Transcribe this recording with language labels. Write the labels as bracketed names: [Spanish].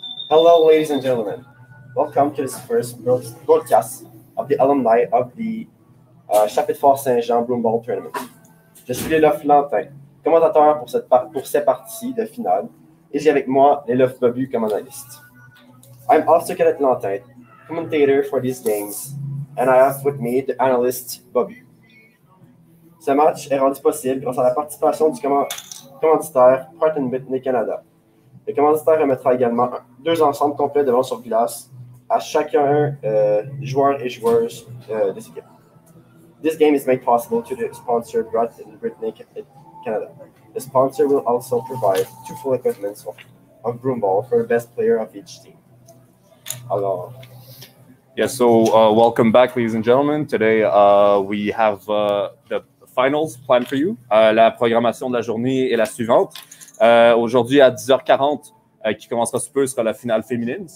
[English] Hello ladies and gentlemen, welcome to this first broadcast of the alumni of the chapitre Fort-Saint-Jean Broomball Tournament. [French] Je suis Lélof Lantin, commentateur pour ces parties de finale, et j'ai avec moi Lélof Babu comme analyste. [English] I'm also Kenneth Lantin, commentator for these games, and I have with me the analyst Babu. [French] Ce match est rendu possible grâce à la participation du commanditaire Pratt & Whitney Canada. Le commanditaire remettra également 2 ensembles complets de vent sur glace à chacun joueur et joueuse des équipes. [English] This game is made possible to the sponsor Pratt & Whitney Canada. The sponsor will also provide 2 full equipments of broomball for the best player of each team. [French] Alors. [English] Yeah, so welcome back, ladies and gentlemen. Today we have the finals planned for you. [French] La programmation de la journée est la suivante. Aujourd'hui à 10h40, qui commencera sous peu, sera la finale féminine.